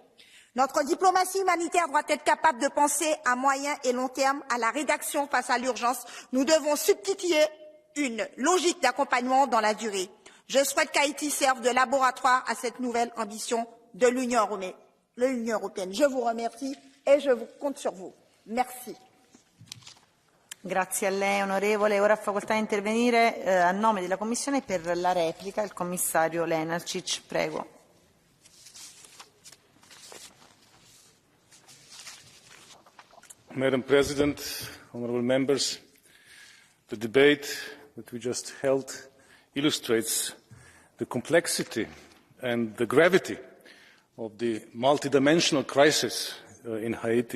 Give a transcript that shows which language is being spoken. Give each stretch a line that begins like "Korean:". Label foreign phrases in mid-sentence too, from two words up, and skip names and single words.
French: Notre diplomatie humanitaire doit être capable de penser à moyen et long terme à la rédaction face à l'urgence. Nous devons substituer une logique d'accompagnement dans la durée. Je souhaite qu'Haïti serve de laboratoire à cette nouvelle ambition de l'Union européenne. Je vous remercie et je compte sur vous. Merci.
Italian: Grazie a lei, onorevole. Ora ha facoltà di intervenire a nome della Commissione per la replica il commissario Lenarčič. Prego.
English: Madam President, honourable members, the debate that we just held illustrates the complexity and the gravity of the multidimensional crisis in Haiti.